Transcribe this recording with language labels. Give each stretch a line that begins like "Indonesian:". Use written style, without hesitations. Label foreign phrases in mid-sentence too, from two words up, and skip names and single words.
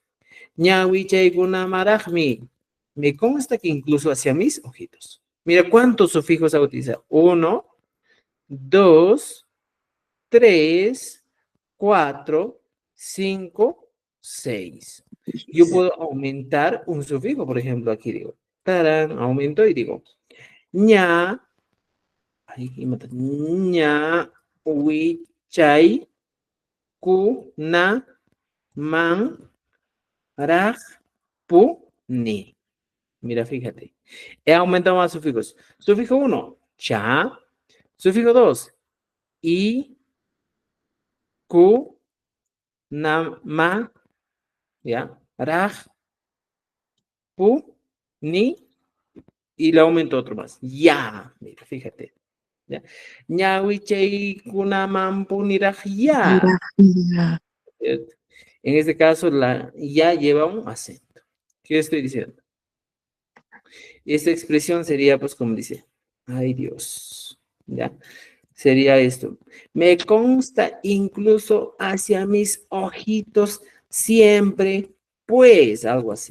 Spanish: Ñawicheikunamarajmi, me consta que incluso hacia mis ojitos. Mira cuántos sufijos ha utilizado. 1, 2, 3, 4, 5, 6. Yo puedo aumentar un sufijo, por ejemplo, aquí digo, tarán, aumento y digo,
Quechua: ña, ña, huichay, ku, na, man, raj, pu, ni.
Spanish: Mira, fíjate. He aumentado más sufijos. Sufijo 1, cha. Sufijo 2,
Quechua: i, ku, na, ma, ¿ya? Raj, pu, ni,
Spanish: y le aumento otro más. Ya, mira, fíjate. ¿Ya?
Quechua: Ñawichei kunamampu niraj ya.
Spanish: Mira, ¿Cierto? En este caso, la ya lleva un acento. ¿Qué estoy diciendo? Esta expresión sería, pues, como dice, ay Dios, ¿ya? Sería esto. Me consta incluso hacia mis ojitos siempre, pues, algo así.